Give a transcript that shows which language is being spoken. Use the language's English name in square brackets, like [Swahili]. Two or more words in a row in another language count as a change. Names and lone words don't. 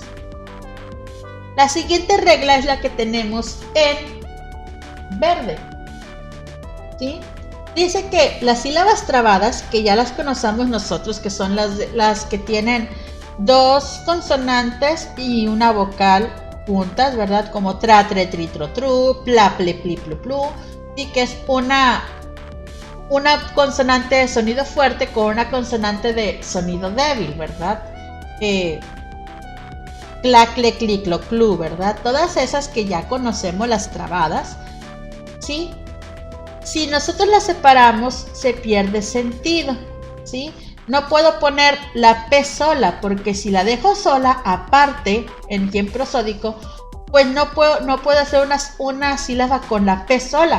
[Spanish] La siguiente regla es la que tenemos en verde. ¿Sí? Dice que las sílabas trabadas, que ya las conocemos nosotros, que son las que tienen dos consonantes y una vocal juntas, ¿verdad? Como tra, tre, tri, tro, tru, pla, ple, pli, plu, plu, y que es una consonante de sonido fuerte con una consonante de sonido débil, ¿verdad? Cla, cle, cli, clo, clu, ¿verdad? Todas esas que ya conocemos, las trabadas, ¿sí? Si nosotros las separamos, se pierde sentido, ¿sí? No puedo poner la P sola, porque si la dejo sola, aparte, en tiempo prosódico, pues no puedo hacer una sílaba con la P sola.